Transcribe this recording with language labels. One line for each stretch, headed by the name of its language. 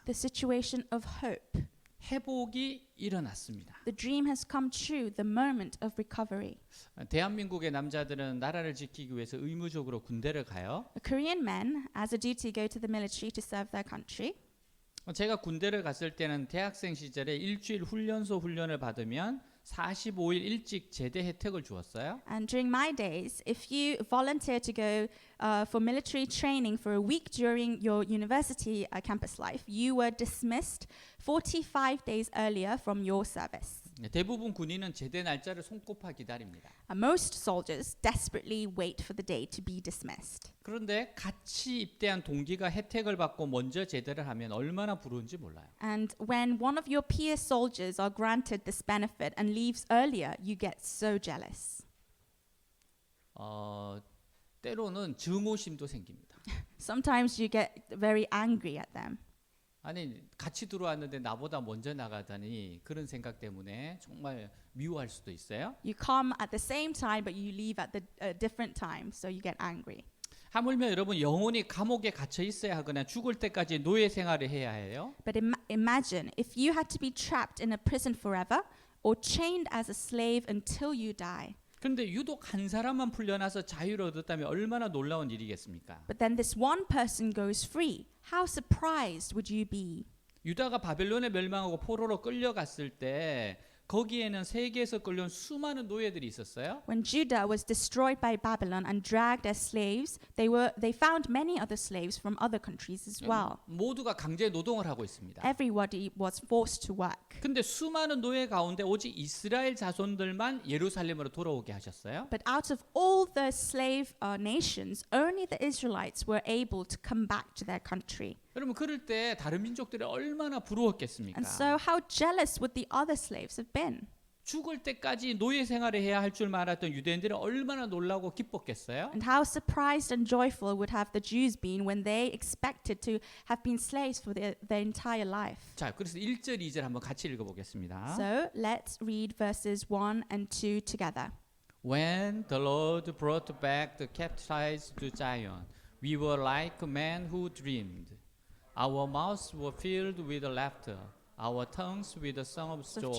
English: the situation of hope.
Korean: 회복이 일어났습니다.
English: The dream has come true the moment of recovery.
Korean: 대한민국의 남자들은 나라를 지키기 위해서 의무적으로 군대를 가요.
English: Korean men, as a duty, go to the military to serve their country.
Korean: 제가 군대를 갔을 때는 대학생 시절에 일주일 훈련소 훈련을 받으면 45일 일찍 제대 혜택을 주었어요.
English: And during my days, if you volunteer to go for military training for a week during your university campus life, you were dismissed 45 days earlier from your service.
Korean: 대부분 군인은 제대 날짜를 손꼽아 기다립니다.
English: Most soldiers desperately wait for the day to be dismissed.
Korean: 그런데 같이 입대한 동기가 혜택을 받고 먼저 제대를 하면 얼마나 부러운지 몰라요.
English: And when one of your peer soldiers are granted this benefit and leaves earlier, you get so jealous.
Korean: 때로는 증오심도 생깁니다.
English: Sometimes you get very angry at them.
Korean: 아니 같이 들어왔는데 나보다 먼저 나가다니 그런 생각 때문에 정말 미워할 수도 있어요.
English: You come at the same time, but you leave at the different time, so you get angry.
Korean: 하물며 여러분 영원히 감옥에 갇혀 있어야 하거나 죽을 때까지 노예 생활을 해야 해요.
English: But imagine if you had to be trapped in a prison forever or chained as a slave until you die.
Korean: 그런데 유독 한 사람만 풀려나서 자유를 얻었다면 얼마나 놀라운 일이겠습니까?
English: But then this one person goes free. How surprised would you be?
Korean: 유다가 바벨론에 멸망하고 포로로 끌려갔을 때 거기에는 세계에서 끌려온 수많은 노예들이 있었어요.
English: When Judah was destroyed by Babylon and dragged as slaves, they found many other slaves from other countries as well.
Korean: 모두가 강제 노동을 하고 있습니다.
English: Everybody was forced to work.
Korean: 근데 수많은 노예 가운데 오직 이스라엘 자손들만 예루살렘으로 돌아오게 하셨어요.
English: But out of all the slave nations, only the Israelites were able to come back to their country.
Korean: 여러분 그럴 때 다른 민족들이 얼마나 부러웠겠습니까?
English: And so how jealous would the other slaves have been?
Korean: 죽을 때까지 노예 생활을 해야 할 줄 알았던 유대인들은 얼마나 놀라고 기뻤겠어요?
English: And how surprised and joyful would have the Jews been when they expected to have been slaves for their entire life?
Korean: 자, 그래서 1절, 2절 한번 같이 읽어보겠습니다.
English: So let's read verses 1 and 2 together. When the Lord brought back the captives to Zion, we were like men who dreamed. Our mouths were filled with laughter, our tongues with the song of Of joy.